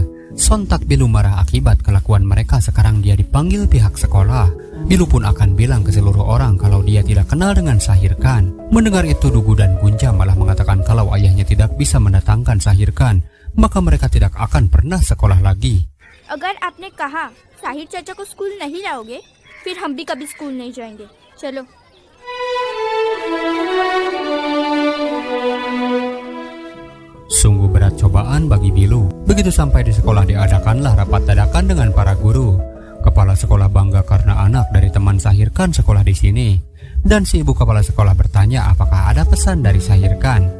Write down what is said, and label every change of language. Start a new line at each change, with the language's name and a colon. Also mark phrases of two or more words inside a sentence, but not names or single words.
Indonesian: Sontak Bilu marah akibat kelakuan mereka. Sekarang dia dipanggil pihak sekolah. Bilu pun akan bilang ke seluruh orang kalau dia tidak kenal dengan Sahirkan. Mendengar itu Dugu dan Gunja malah mengatakan kalau ayahnya tidak bisa mendatangkan Sahirkan, maka mereka tidak akan pernah sekolah lagi.
Hindi: अगर आपने कहा साहिर चाचा को स्कूल नहीं लाओगे, फिर हम भी कभी स्कूल नहीं जाएंगे. चलो.
Indonesian: Sungguh berat cobaan bagi Bilu. Begitu sampai di sekolah diadakanlah rapat dadakan dengan para guru. Kepala sekolah bangga karena anak dari teman Sahirkan sekolah di sini. Dan si ibu kepala sekolah bertanya apakah ada pesan dari Sahirkan.